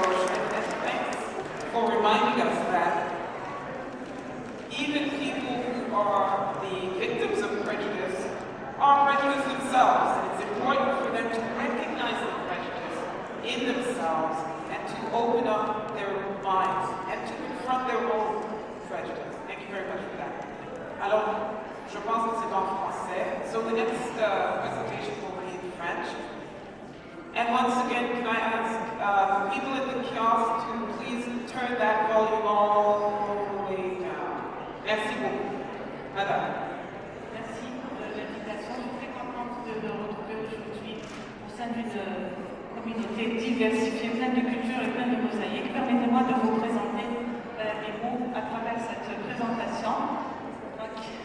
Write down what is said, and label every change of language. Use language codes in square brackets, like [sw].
[en] Roche, and thanks for reminding us that even people who are the victims of prejudice are prejudiced themselves. And it's important for them to recognize the prejudice in themselves and to open up their minds and to confront their own prejudice. Thank you very much for that. [fr] Alors, je pense que c'est en français. [en] So the next presentation will be in French. And once again, can I ask the people at the kiosk to please turn that volume all the way down. [fr] Merci beaucoup. Madame. Merci pour l'invitation. Je suis très contente de me retrouver aujourd'hui au sein d'une communauté diversifiée, pleine de cultures et pleine de mosaïques. Permettez-moi de vous présenter mes mots à travers cette présentation. Donc,